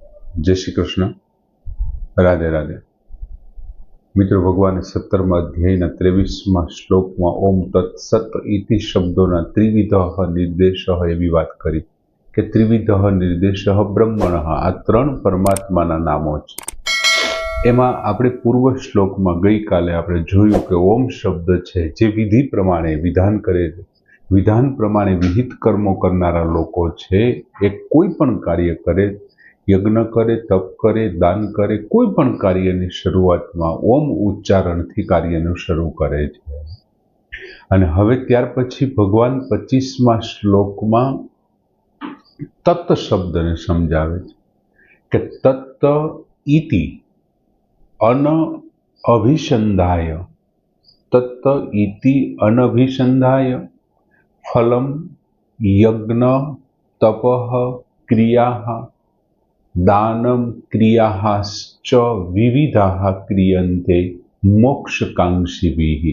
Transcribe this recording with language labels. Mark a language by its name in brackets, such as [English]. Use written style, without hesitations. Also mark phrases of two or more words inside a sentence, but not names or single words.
[Gujarati] જય શ્રી કૃષ્ણ। રાધે રાધે। મિત્રો, ભગવાન 17 અધ્યાયના 23 શ્લોકમાં [Sanskrit] ओम तत्सत इति [Gujarati] શબ્દોના [Sanskrit] त्रिविधः निर्देशः [Gujarati] એવી વાત કરી કે [Sanskrit] त्रिविधः निर्देशः ब्रह्मणः। [Gujarati] આ ત્રણ પરમાત્માના નામો છે। એમાં આપણે પૂર્વ શ્લોકમાં ગઈ કાલે આપણે જોયું કે ઓમ શબ્દ છે જે વિધિ પ્રમાણે વિધાન કરે, વિધાન પ્રમાણે વિહિત કર્મો કરનારા લોકો છે એ કોઈ પણ કાર્ય કરે, યજ્ઞ કરે, તપ કરે, દાન કરે, કોઈ પણ કાર્યની શરૂઆતમાં ઓમ ઉચ્ચારણથી કાર્યને શરૂ કરે છે। અને હવે ત્યાર પછી ભગવાન 25મા શ્લોકમાં તત્ શબ્દને સમજાવે છે કે [Sanskrit] तत् इति अन अभिसंधाय, तत् इति अनभिसंधाय फलम यज्ञ तपः क्रियाः दानम क्रियाश्च विविधाः क्रियन्ते मोक्षकांक्षिभिः।